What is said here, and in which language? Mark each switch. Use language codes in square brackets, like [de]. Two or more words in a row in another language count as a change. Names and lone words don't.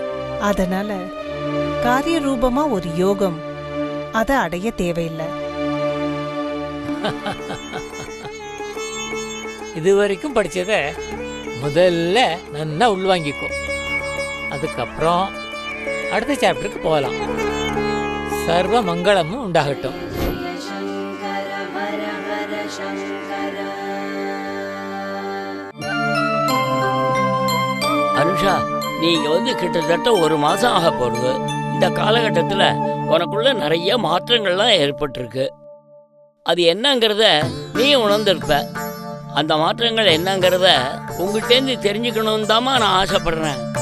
[ta] அதனால காரிய ரூபமா ஒரு யோகம் அதை அடைய தேவையில்லை. இதுவரைக்கும் படிச்சத முதல்ல நல்லா உள்வாங்கிக்கோ. அதுக்கப்புறம் அடுத்த சாப்டருக்கு போகலாம். சர்வ மங்களமும் உண்டாகட்டும். [sa] शङ्कर हर हर शङ्कर [ta] அனுஷா, நீங்க வந்து கிட்டத்தட்ட 1 மாசம் ஆக போறது. இந்த காலகட்டத்துல உனக்குள்ள நிறைய மாற்றங்கள்லாம் ஏற்பட்டிருக்கு. அது என்னங்கிறத நீ உணர்ந்திருப்ப. அந்த மாற்றங்கள் என்னங்கிறத உங்ககிட்டேருந்து தெரிஞ்சுக்கணும்னு தாமா நான் ஆசைப்படுறேன்.